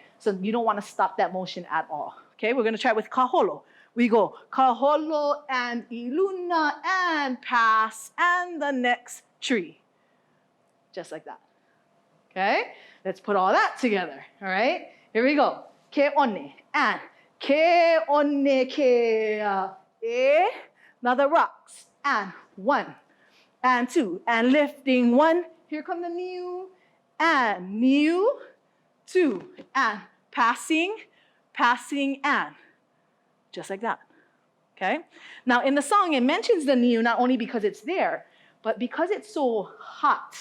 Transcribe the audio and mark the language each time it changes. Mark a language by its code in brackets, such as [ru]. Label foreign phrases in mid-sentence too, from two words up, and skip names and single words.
[en] So you don't want to stop that motion at all. Okay, we're going to try it with kaholo. We go kaholo and iluna and pass and the next tree. Just like that. Okay, let's put all that together. All right, here we go. [haw] Ke one [en] and [haw] ke one ke e. [en] Now the rocks and 1 and 2 and lifting 1. Here come the new and new 2 and passing and just like that. Okay? Now in the song it mentions the niu not only because it's there, but because it's so hot.